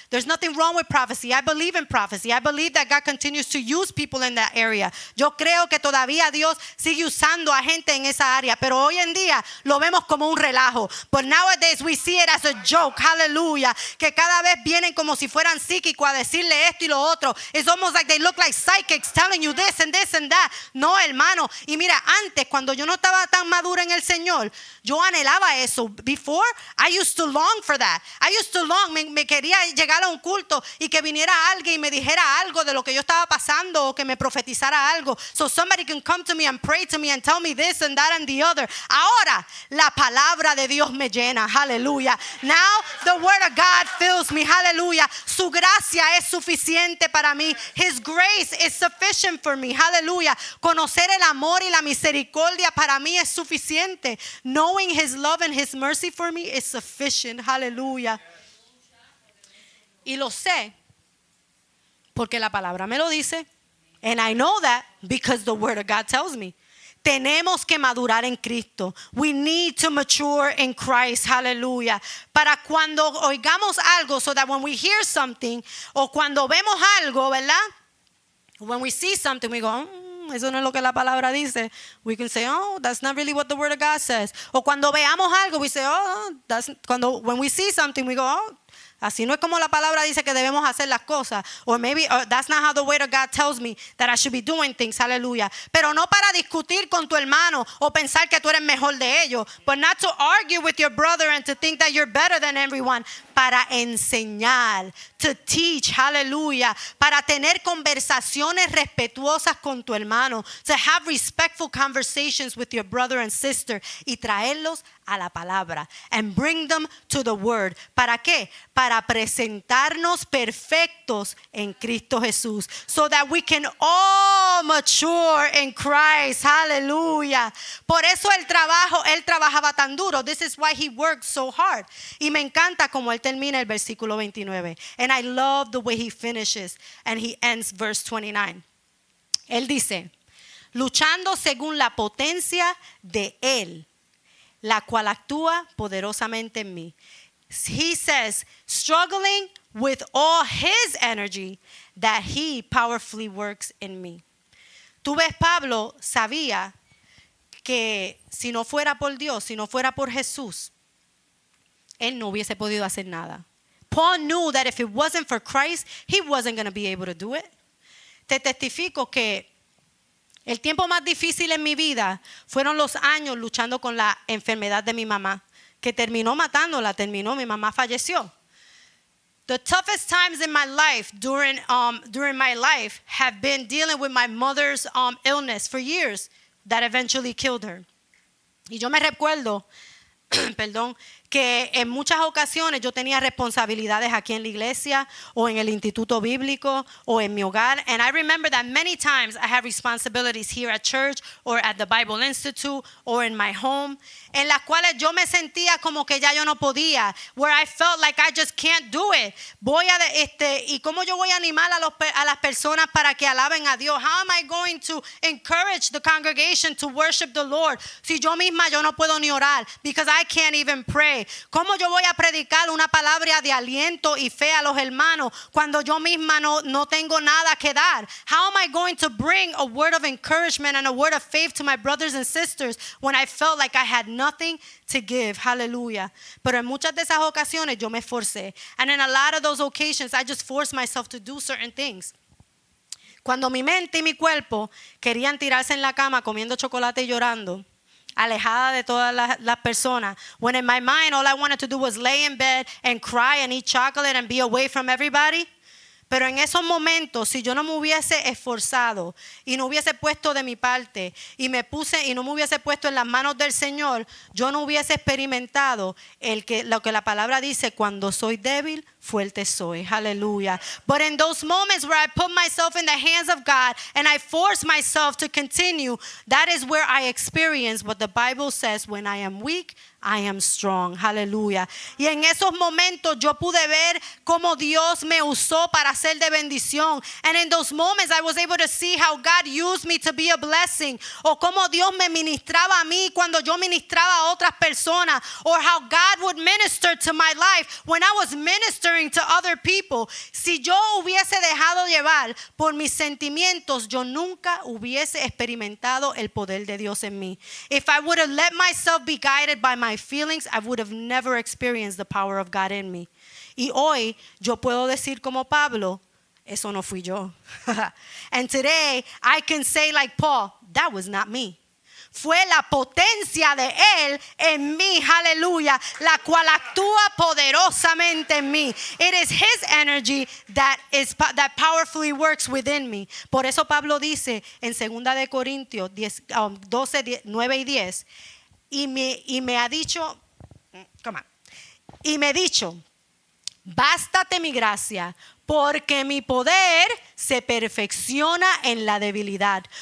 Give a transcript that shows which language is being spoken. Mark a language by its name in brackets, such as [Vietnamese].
[English] There's nothing wrong with prophecy. I believe in prophecy. I believe that God continues to use people in that area. [Spanish] Yo creo que todavía Dios sigue usando a gente en esa área, pero hoy en día lo vemos como un relajo. [English] But nowadays we see it as a joke. Hallelujah. [Spanish] Que cada vez vienen como si fueran psíquicos a decirle esto y lo otro. [English] It's almost like they look like psychics telling you this and this and that. [Spanish] No, hermano. Y mira, antes cuando yo no estaba tan madura en el Señor, yo anhelaba eso. [English] Before, I used to long for that. I used to long, [Spanish] me quería llegar a un culto y que viniera alguien y me dijera algo de lo que yo estaba pasando o que me profetizara algo. [English] So somebody can come to me and pray to me and tell me this and that and the other. [Spanish] Ahora, la palabra de Dios me llena. [English] Hallelujah. Now, the word of God fills me. Hallelujah. [Spanish] Su gracia es suficiente para mí. [English] His grace is sufficient for me. Hallelujah. [Spanish] Conocer el amor y la misericordia para mí es suficiente. [English] Knowing His love and His mercy for me is sufficient. Hallelujah. [Spanish] Y lo sé porque la palabra me lo dice. [English] And I know that because the word of God tells me. [Spanish] Tenemos que madurar en Cristo. [English] We need to mature in Christ. Hallelujah. [Spanish] Para cuando oigamos algo, [English] so that when we hear something, [Spanish] o cuando vemos algo, ¿verdad? [English] When we see something, we go, [Spanish] eso no es lo que la palabra dice. [English] We can say, oh, that's not really what the word of God says. [Spanish] O cuando veamos algo, [English] we say, oh, when we see something, we go, oh, [Spanish] así no es como la palabra dice que debemos hacer las cosas. [English] Or maybe that's not how the word of God tells me that I should be doing things. Hallelujah. [Spanish] Pero no para discutir con tu hermano o pensar que tú eres mejor de ellos. [English] But not to argue with your brother and to think that you're better than everyone. [Spanish] Para enseñar, [English] to teach, [Spanish] hallelujah. Para tener conversaciones respetuosas con tu hermano. [English] To have respectful conversations with your brother and sister. [Spanish] Y traerlos a la palabra. [English] And bring them to the word. [Spanish] ¿Para qué? Para presentarnos perfectos en Cristo Jesús. [English] So that we can all mature in Christ. Hallelujah. [Spanish] Por eso él trabajaba tan duro. [English] This is why he worked so hard. [Spanish] Y me encanta como él termina el versículo 29. [English] And I love the way he finishes and he ends verse 29. [Spanish] Él dice, luchando según la potencia de Él, la cual actúa poderosamente en mí. [English] He says, struggling with all his energy that he powerfully works in me. [Spanish] Tú ves, Pablo sabía que si no fuera por Dios, si no fuera por Jesús, él no hubiese podido hacer nada. [English] Paul knew that if it wasn't for Christ, he wasn't going to be able to do it. [Spanish] Te testifico que el tiempo más difícil en mi vida fueron los años luchando con la enfermedad de mi mamá, que terminó matándola, mi mamá falleció. [English] The toughest times in my life during my life have been dealing with my mother's illness for years that eventually killed her. [Spanish] Y yo me recuerdo, perdón, que en muchas ocasiones yo tenía responsabilidades aquí en la iglesia o en el instituto bíblico o en mi hogar. [English] And I remember that many times I had responsibilities here at church or at the Bible Institute or in my home, [Spanish] en las cuales yo me sentía como que ya yo no podía, [English] where I felt like I just can't do it. [Spanish] ¿Y cómo yo voy a animar a las personas para que alaben a Dios? [English] How am I going to encourage the congregation to worship the Lord? [Spanish] Si yo misma yo no puedo ni orar [English] because I can't even pray. [Spanish] ¿Cómo yo voy a predicar una palabra de aliento y fe a los hermanos cuando yo misma no tengo nada que dar? [English] How am I going to bring a word of encouragement and a word of faith to my brothers and sisters when I felt like I had nothing to give? Hallelujah. [Spanish] Pero en muchas de esas ocasiones yo me esforcé. [English] And in a lot of those occasions I just forced myself to do certain things. [Spanish] Cuando mi mente y mi cuerpo querían tirarse en la cama comiendo chocolate y llorando, alejada de todas las personas. [English] When in my mind all I wanted to do was lay in bed and cry and eat chocolate and be away from everybody. [Spanish] Pero en esos momentos, si yo no me hubiese esforzado y no hubiese puesto de mi parte y no me hubiese puesto en las manos del Señor, yo no hubiese experimentado lo que la palabra dice, cuando soy débil, fuerte soy. [English] Hallelujah. But in those moments where I put myself in the hands of God and I force myself to continue, that is where I experience what the Bible says, when I am weak, I am strong. Hallelujah. [Spanish] Y en esos momentos yo pude ver cómo Dios me usó para ser de bendición. [English] And in those moments I was able to see how God used me to be a blessing. [Spanish] O cómo Dios me ministraba a mí cuando yo ministraba a otras personas. [English] Or how God would minister to my life when I was ministering to other people. [Spanish] Si yo hubiese dejado llevar por mis sentimientos, yo nunca hubiese experimentado el poder de Dios en mí. [English] If I would have let myself be guided by my feelings, I would have never experienced the power of God in me. [Spanish] Y hoy yo puedo decir como Pablo, eso no fui yo. [English] And today I can say like Paul, that was not me. [Spanish] Fue la potencia de Él en mí, aleluya, la cual actúa poderosamente en mí. [English] It is His energy that powerfully works within me. [Spanish] Por eso Pablo dice en 2 de Corintios 12, 9 y 10, y me ha dicho, bástate mi gracia, porque mi poder se perfecciona en la debilidad.